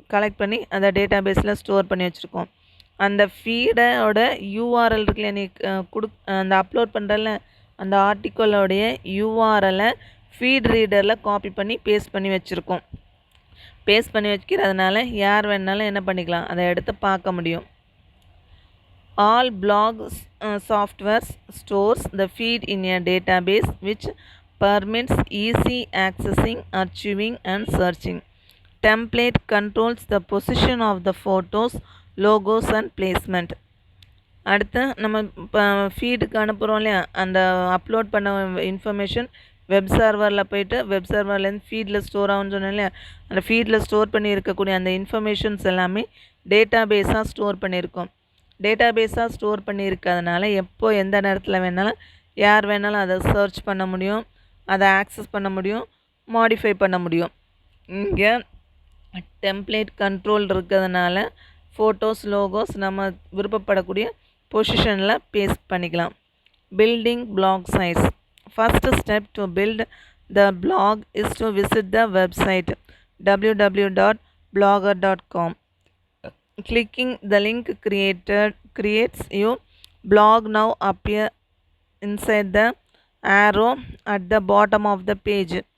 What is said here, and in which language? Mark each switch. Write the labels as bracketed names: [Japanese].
[Tamil] Collect பண்ணி அந்த data பேஸில் ஸ்டோர் பண்ணி வச்சுருக்கோம். அந்த ஃபீடோட யூஆர்எல் இருக்குல்ல, நீ அந்த அப்லோட் பண்ணுறல அந்த ஆர்டிக்கலோடைய யூஆர்எலை ஃபீட் ரீடரில் காப்பி பண்ணி பேஸ்ட் பண்ணி வச்சுருக்கோம். பேஸ்ட் பண்ணி வைக்கிறதுனால யார் வேணாலும் என்ன பண்ணிக்கலாம், அதை எடுத்து பார்க்க முடியும். [English] All blogs software stores the feed in a database which permits easy accessing, archiving and searching. Template controls the position of the photos, logos and placement. [Tamil] அடுத்து நம்ம இப்போ ஃபீடுக்கு அனுப்புகிறோம் இல்லையா, அந்த அப்லோட் பண்ண இன்ஃபர்மேஷன் வெப் சர்வரில் போய்ட்டு வெப் சர்வர்லேருந்து ஃபீடில் ஸ்டோர் ஆகும்னு சொன்னேன் இல்லையா, அந்த ஃபீடில் ஸ்டோர் பண்ணி இருக்கக்கூடிய அந்த இன்ஃபர்மேஷன்ஸ் எல்லாமே டேட்டா பேஸாக ஸ்டோர் பண்ணியிருக்கோம். டேட்டா பேஸாக ஸ்டோர் பண்ணியிருக்கிறதுனால எப்போ எந்த நேரத்தில் வேணாலும் யார் வேணாலும் அதை சர்ச் பண்ண முடியும், அதை ஆக்சஸ் பண்ண முடியும், மாடிஃபை பண்ண முடியும். இங்கே டெம்ப்ளேட் கண்ட்ரோல் இருக்கிறதுனால ஃபோட்டோஸ், லோகோஸ் நம்ம விருப்பப்படக்கூடிய பொசிஷனில் பேஸ்ட் பண்ணிக்கலாம். [English] Building block size. First step to build the blog is to visit the website www.blogger.com. Clicking the link creates your blog. Now appear inside the arrow at the bottom of the page.